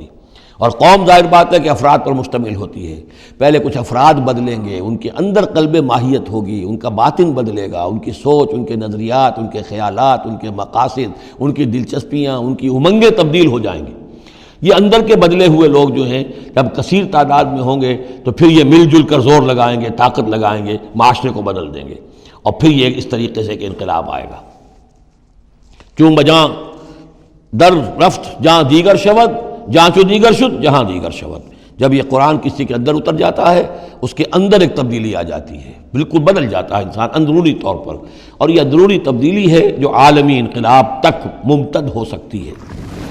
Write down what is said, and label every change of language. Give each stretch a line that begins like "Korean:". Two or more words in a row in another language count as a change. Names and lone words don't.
Urdu: اور قوم ظاہر بات ہے کہ افراد پر مشتمل ہوتی ہے، پہلے کچھ افراد بدلیں گے، ان کے اندر قلب ماہیت ہوگی، ان کا باطن بدلے گا، ان کی سوچ، ان کے نظریات، ان کے خیالات، ان کے مقاصد، ان کی دلچسپیاں، ان کی امنگیں تبدیل ہو جائیں گی۔ یہ اندر کے بدلے ہوئے لوگ جو ہیں جب کثیر تعداد میں ہوں گے تو پھر یہ مل جل کر زور لگائیں گے، طاقت لگائیں گے، معاشرے کو بدل دیں گے، اور پھر یہ اس طریقے سے کہ انقلاب آئے گا۔
Persian: چون بجاں در رفت جہاں دیگر شود، جہاں چو دیگر شد جہاں دیگر شود۔
Urdu: جب یہ قرآن کسی کے اندر اتر جاتا ہے اس کے اندر ایک تبدیلی آ جاتی ہے، بالکل بدل جاتا ہے انسان اندرونی طور پر، اور یہ اندرونی تبدیلی ہے جو عالمی انقلاب تک ممتد ہو سکتی ہے۔